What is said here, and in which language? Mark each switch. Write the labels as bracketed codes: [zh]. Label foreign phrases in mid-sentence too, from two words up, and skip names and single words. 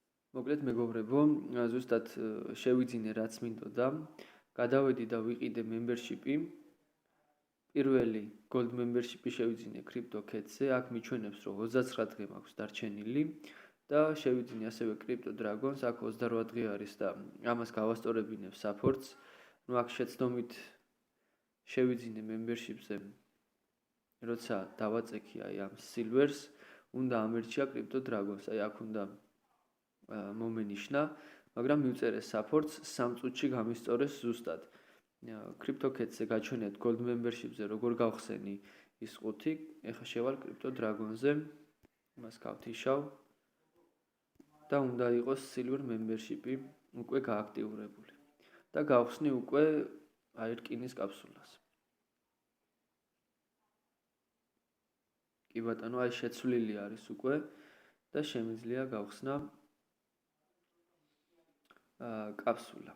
[ka] მოკლედ მეგობრებო, ზუსტად შევიძინე რაც მინდოდა, გადავედი და ვიყიდე membership-ი. პირველი [en] gold membership- [ka] ი შევიძინე CryptoKitty-ზე, აქ მიჩვენებს რომ 29 დღე მაქვს დარჩენილი და შევიძინე ასევე Crypto Dragons, აქ 28 დღე არის და ამას გავასწორებინებ support-ს. ნუ აქ შეცდომით შევიძინე membership-ზე, როცა დავაწექი აი ამ silver-ს, უნდა ამერჩია Crypto Dragons, აი აქ უნდა მომენიშნა, მაგრამ მივწერე support-ს 3 წუთში გამისწორეს ზუსტად. CryptoKitty-ზე გაჩვენეთ [en] gold membership- [ka] ზე როგორ გავხსენი ის ყუთი. ეხლა შევალ Crypto Dragons-ზე, მას გავთიშავ და უნდა იყოს [en] silver membership- [ka] ი უკვე გააქტიურებული. და გავხსნი უკვე აი რკინის კაფსულას. კი ბატონო, აი შეცვლილი არის უკვე და შემიძლია გავხსნა კაფსულა.